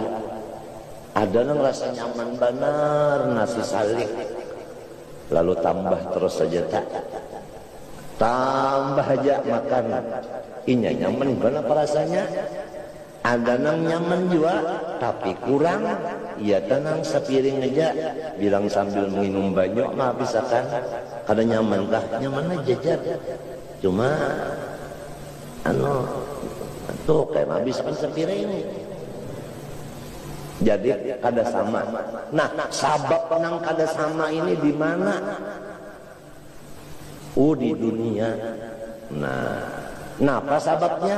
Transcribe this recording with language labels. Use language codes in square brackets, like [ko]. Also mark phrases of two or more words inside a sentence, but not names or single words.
[bjn] Ada yang rasa nyaman benar, nasi salik, lalu tambah terus saja tak. Tambah aja makan, inya nyaman benar rasanya. Ada yang nyaman juga, tapi kurang. Ya tenang sepiring aja, bilang sambil minum banyak mah bisa kan. Kada nyaman kah? Nyaman aja jar. Cuma tuh kayak habis kan sepiring. Jadi kada sama. Nah, sabab nang kada sama ini di mana? Di dunia. Nah, apa sababnya?